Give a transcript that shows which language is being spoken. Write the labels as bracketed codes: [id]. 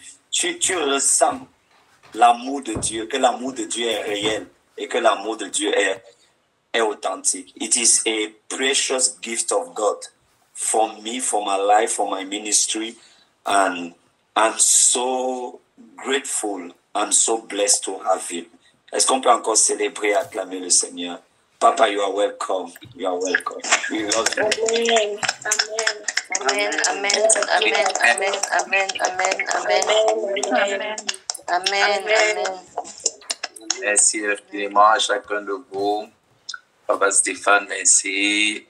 [fr] Tu ressens l'amour de Dieu, que l'amour de Dieu est réel et que l'amour de Dieu est authentique. [en] It is a precious gift of God for me, for my life, for my ministry, and I'm so grateful, I'm so blessed to have him. [fr] Est-ce qu'on peut encore célébrer et acclamer le Seigneur? [en] Papa, you are welcome. You are welcome. We love you. Amen. Amen. Amen. Amen. Amen. Amen. Amen. Amen. Amen. Amen. [fr] Merci infiniment à chacun de vous. Papa Stéphane, merci.